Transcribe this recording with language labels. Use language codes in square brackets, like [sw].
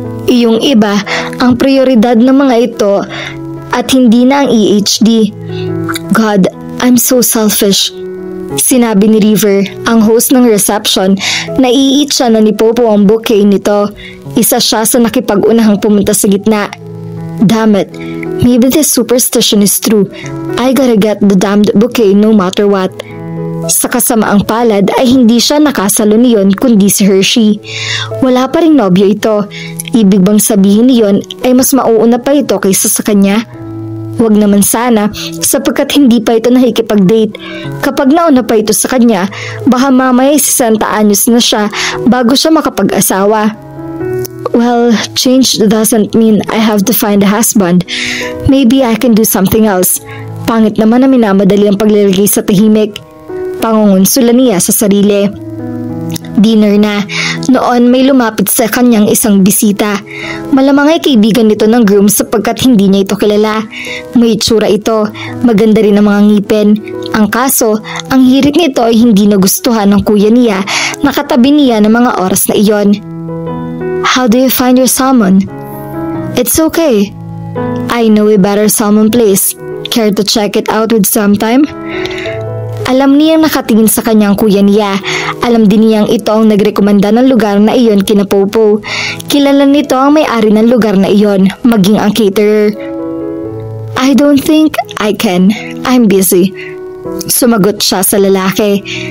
[tl] Iyong iba, ang prioridad ng mga ito at hindi na ang ADHD. [en] God, I'm so selfish. [tl] Sinabi ni River, ang host ng reception, naiit siya na ni Popo ang bouquet nito. Isa siya sa nakipag-unahang pumunta sa gitna. [en] Damn it, maybe this superstition is true. I gotta get the damned bouquet no matter what. [tl] Sa kasamaang palad ay hindi siya nakasalo niyon kundi si Hershey. Wala pa ring nobyo ito. Ibig bang sabihin niyon ay mas mauuna pa ito kaysa sa kanya? Huwag naman sana sapagkat hindi pa ito nakikipag-date. Kapag nauna pa ito sa kanya, baka mamaya 60 anyos na siya bago siya makapag-asawa. [en] Well, change doesn't mean I have to find a husband. Maybe I can do something else. [tl] Pangit naman na minamadali ang paglalagay sa tahimik. Pangungunsula niya sa sarili. Dinner na. Noon may lumapit sa kanyang isang bisita. Malamang ay kaibigan nito ng groom sapagkat hindi niya ito kilala. May itsura ito. Maganda rin ang mga ngipin. Ang kaso, ang hirit nito ay hindi nagustuhan ng kuya niya. Nakatabi niya ng mga oras na iyon. [en] How do you find your salmon? It's okay. I know a better salmon place. Care to check it out with some time? [tl] Alam niyang nakatingin sa kanyang kuya niya. Alam din niyang ito ang nagrekomenda ng lugar na iyon kina Popo. Kilala nito ang may-ari ng lugar na iyon, maging ang caterer. [en] I don't think I can. I'm busy. [tl] Sumagot siya sa lalaki.